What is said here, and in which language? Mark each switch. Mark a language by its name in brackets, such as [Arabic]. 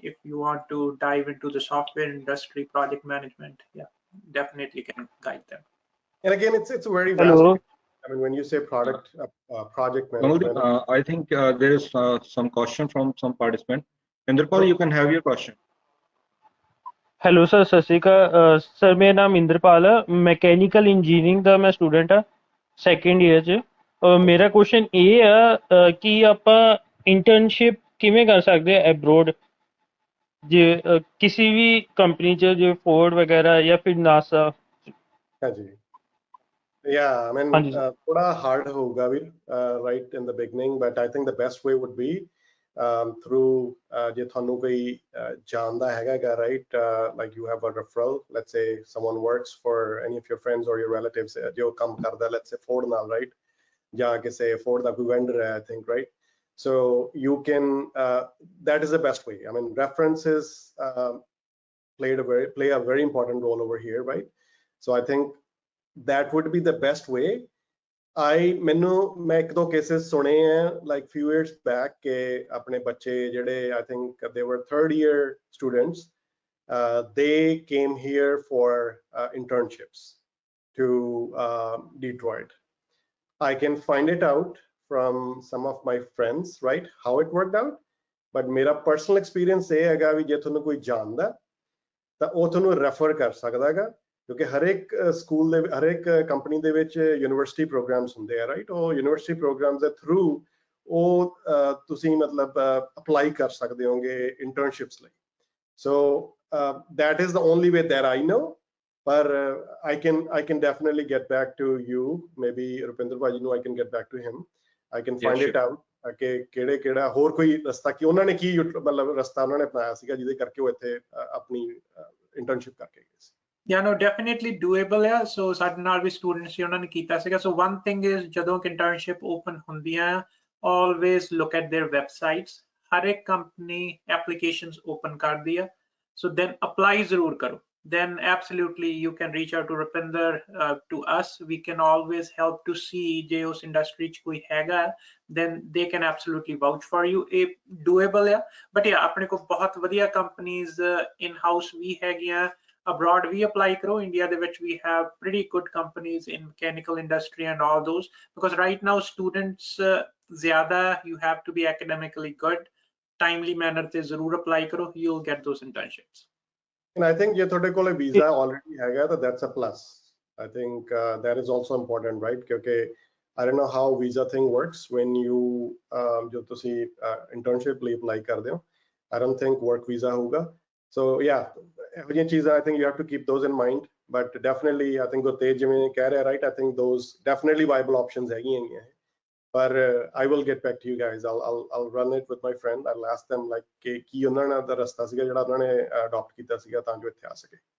[English] If you want to dive into the software industry, project management, yeah, definitely can guide them. And again, it's a very vast. I mean, when you say project management, I think there is some question from some participant. Indrapal, you can have your question. [Punjabi] Hello sir, ਸਤਿ ਸ਼੍ਰੀ ਅਕਾਲ sir. ਮੇਰਾ ਨਾਮ ਇੰਦਰਪਾਲ ਹੈ, mechanical engineering ਦਾ ਮੈਂ student ਹਾਂ, second year 'ਚ। ਮੇਰਾ question ਇਹ ਆ ਕਿ ਆਪਾਂ ਇੰਟਰਨਸ਼ਿਪ ਕਿਵੇਂ ਕਰ ਸਕਦੇ ਹਾਂ ਐਬਰੋਡ, ਜੇ ਕਿਸੇ ਵੀ ਕੰਪਨੀ 'ਚ, ਜੇ ਫੋਰਡ ਵਗੈਰਾ ਜਾਂ ਫਿਰ ਨਾਸਾ? [English] ਹਾਂਜੀ, yeah, I mean, [Punjabi] thoda hard hoga bhi, [English] right in the beginning, but I think the best way would be through [Punjabi] je thanu koi janda hega, [English] right, like you have a referral. Let's say someone works for any of your friends or your relatives [Punjabi] jo kam karda, [English] let's say Ford naal, right, [Punjabi] ja kise Ford da koi vendor hai, [English] I think, right? So you can that is the best way. I mean, references play a very important role over here, right? So I think that would be the best way. [Punjabi] मैं एक दो [English] cases [Punjabi] सुने हैं [English] like few years back [Punjabi] के अपने बच्चे जेडे, [English] I think they were third year students, they came here for internships to Detroit. I can find it out from some of my friends, right, how it worked out, but [Punjabi] मेरा [English] personal experience [Punjabi] ये हैगा भी जे तुहानू कोई जानदा ਤਾਂ ਉਹ ਤੁਹਾਨੂੰ ਰੈਫਰ ਕਰ ਸਕਦਾ ਹੈਗਾ, ਕਿਉਂਕਿ ਹਰੇਕ ਸਕੂਲ ਦੇ ਹਰੇਕ ਕੰਪਨੀ ਦੇ ਵਿੱਚ ਯੂਨੀਵਰਸਿਟੀ ਪ੍ਰੋਗਰਾਮਸ ਹੁੰਦੇ ਆ, ਰਾਈਟ? ਉਹ ਯੂਨੀਵਰਸਿਟੀ ਪ੍ਰੋਗਰਾਮਸ ਦੇ ਥਰੂ ਉਹ ਤੁਸੀਂ ਮਤਲਬ ਅਪਲਾਈ ਕਰ ਸਕਦੇ ਹੋਗੇ ਇੰਟਰਨਸ਼ਿਪਸ ਲਈ। ਸੋ [English] that is the only way that I know, [Punjabi] ਪਰ [English] I can definitely get back to you, maybe [Punjabi] Rupinder Bhaji ਨੂੰ [English] I can get back to him, I can find it out [Punjabi] ਕਿ ਕਿਹੜਾ ਹੋਰ ਕੋਈ ਰਸਤਾ, ਕਿ ਉਹਨਾਂ ਨੇ ਕੀ ਮਤਲਬ ਰਸਤਾ ਉਹਨਾਂ ਨੇ ਅਪਣਾਇਆ ਸੀਗਾ ਜਿਹਦੇ ਕਰਕੇ ਉਹ ਇੱਥੇ ਆਪਣੀ ਇੰਟਰਨਸ਼ਿਪ ਕਰਕੇ ਗਏ ਸੀ। [English] Yeah, no, definitely doable ਹੈ। [Punjabi] ਸੋ ਸਾਡੇ ਨਾਲ ਵੀ ਸਟੂਡੈਂਟਸ ਸੀ, ਉਹਨਾਂ ਨੇ ਕੀਤਾ ਸੀਗਾ। [English] so one thing is [Punjabi] ਜਦੋਂ ਇੰਟਰਨਸ਼ਿਪ ਓਪਨ ਹੁੰਦੀਆਂ, [English] always look at their websites. [Punjabi] ਹਰ ਇੱਕ ਕੰਪਨੀ ਐਪਲੀਕੇਸ਼ਨਸ ਓਪਨ ਕਰਦੀ ਆ, ਸੋ ਦੈਨ ਅਪਲਾਈ ਜ਼ਰੂਰ ਕਰੋ। [English] then absolutely you can reach out to Rupinder, to us. We can always help to see [Punjabi] ਜੇ ਉਸ industry 'ਚ ਕੋਈ ਹੈਗਾ, [English] then they can absolutely vouch for you. [Punjabi] ਇਹ doable ਆ, [English] but yeah, [Punjabi] ਆਪਣੇ ਕੋਲ ਬਹੁਤ ਵਧੀਆ [English] companies in house [Punjabi] ਵੀ ਹੈਗੀਆਂ, [English] abroad we apply [Punjabi] ਕਰੋ. [English] India ਦੇ ਵਿੱਚ we have pretty good companies in mechanical industry and all those, because right now students ਜ਼ਿਆਦਾ, you have to be academically good, timely manner [Punjabi] ਤੇ ਜ਼ਰੂਰ [English] apply ਕਰੋ, you'll get those internships. And I think [Punjabi] ਜੇ ਤੁਹਾਡੇ ਕੋਲ [English] visa already [Punjabi] ਹੈਗਾ ਤਾਂ [English] that's a plus. I think that is also important, right? ਕਿਉਂਕਿ I don't know how visa thing works when you [Punjabi] ਜੋ ਤੁਸੀਂ [English] internship ਲਈ apply ਕਰਦੇ ਹੋ. I don't think work visa ਹੋਊਗਾ. So yeah, [Punjabi] ਇਹੋ ਜਿਹੀਆਂ ਚੀਜ਼ਾਂ [English] I think you have to keep those in mind. But definitely I think [Punjabi] Gurtej ਜਿਵੇਂ ਕਹਿ ਰਿਹਾ, [English] right? I think those definitely viable options ਹੈਗੀਆਂ. But I will get back to you guys. I'll run it with my friend. I'll ask them like [Punjabi] ਕੀ ਉਹਨਾਂ ਨੇ ਦਾ ਰਸਤਾ ਸੀਗਾ ਜਿਹੜਾ ਉਹਨਾਂ ਨੇ ਅਡਾਪਟ ਕੀਤਾ ਸੀਗਾ ਤਾਂ ਜੋ ਇੱਥੇ ਆ ਸਕੇ.